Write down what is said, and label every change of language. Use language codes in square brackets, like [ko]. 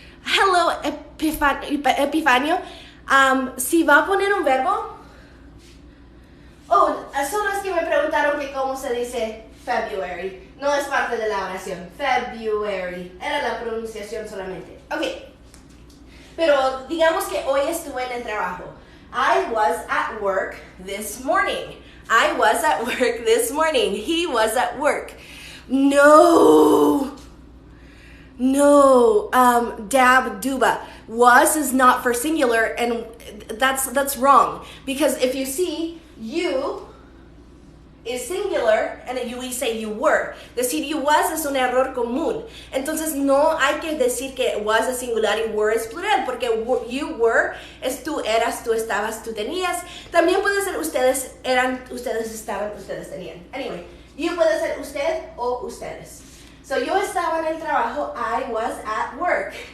[en] Hello, [es] Epifanio. Si va a poner un verbo. Son los que me preguntaron que cómo se dice February. No es parte de la oración. February. Era la pronunciación solamente. Ok. Pero digamos que hoy estuve en el trabajo. [en] I was at work this morning. I was at work this morning. He was at work. No. No. Dab, duba. Was is not for singular, and that's wrong. Because if you see, you is singular, and we say you were. [es] Decir [en] you was [es] es un error común. Entonces no hay que decir que was es singular y were es plural, porque [en] you were [es] es tú eras, tú estabas, tú tenías. También puede ser ustedes eran, ustedes estaban, ustedes tenían. [en] Anyway, you [es] puede ser usted o ustedes. So yo estaba en el trabajo, [en] I was at work.